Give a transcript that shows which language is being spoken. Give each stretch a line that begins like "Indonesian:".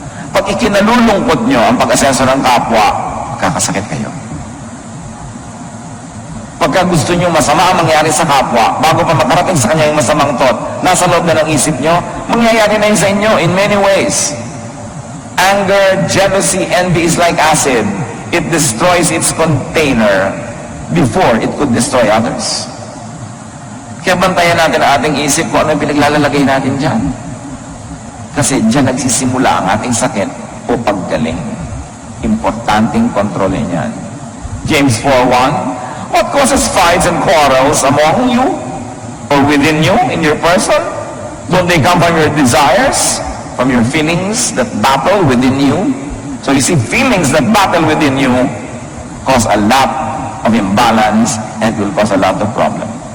Filipino: Pag ikinalulungkot nyo ang pag-asenso ng kapwa, kakasakit kayo. Pagka gusto nyo masama ang mangyari sa kapwa, bago pa makarating sa kanya yung masamang thought, nasa loob na ng isip nyo, mangyayari na yun sa inyo
English: in many ways. Anger, jealousy, envy is like acid. It destroys its container before it could destroy others.
Filipino: Kaya bantayan natin ang ating isip kung ano yung pinaglalalagay natin dyan. Kasi dyan nagsisimula ang ating sakit o paggaling. Importanteng kontrolin yan.
English: James 4:1, what causes fights and quarrels among you or within you in your person? Don't they come from your desires, from your feelings that battle within you? So you see, feelings that battle within you cause a lot of imbalance and will cause a lot of problem.